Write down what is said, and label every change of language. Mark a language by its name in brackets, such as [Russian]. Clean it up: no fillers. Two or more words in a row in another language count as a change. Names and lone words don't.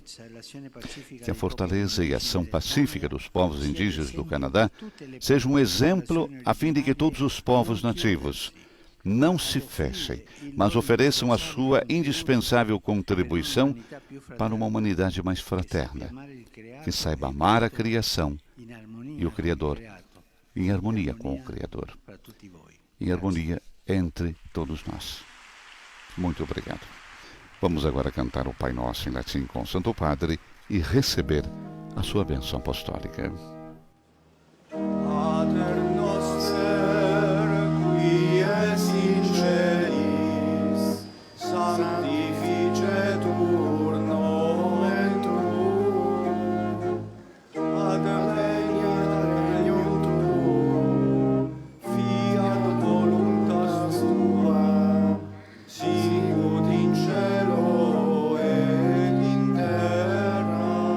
[Portuguese] Que a fortaleza e a ação pacífica dos povos indígenas do Canadá seja um exemplo a fim de que todos os povos nativos não se fechem, mas ofereçam a sua indispensável contribuição para uma humanidade mais fraterna, que saiba amar a criação e o Criador, em harmonia com o Criador, em harmonia entre todos nós. Muito obrigado. Vamos agora cantar o Pai Nosso em latim com o Santo Padre e receber a sua bênção apostólica. [Latin] Pater noster, qui es in celis, sanctificetur nomen tuum, adveniat regnum tuum, fiat voluntas tua, sicut in cielo et in terra.